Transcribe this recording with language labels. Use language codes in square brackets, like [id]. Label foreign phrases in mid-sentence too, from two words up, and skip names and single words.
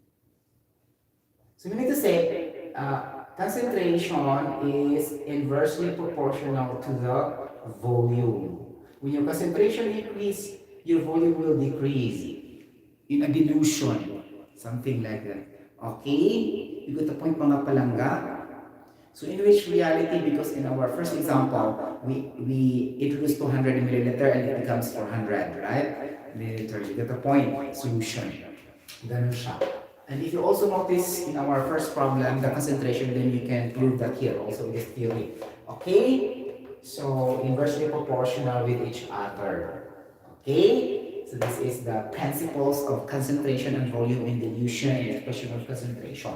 [en] So we need to say concentration is inversely proportional to the volume. When your concentration increase, your volume will decrease in a dilution, something like that. Okay? You got the point, [hil] mga palangga? [en] So in which reality, because in our first example, we introduced 200 milliliter and it becomes 400, right? Milliliter, you get the point, solution. [tl] Ganun siya. [en] And if you also notice in our first problem, the concentration, then you can prove that here also in this theory. Okay? So inversely proportional with each other. Okay? So this is the principles of concentration and volume in dilution and expression of concentration.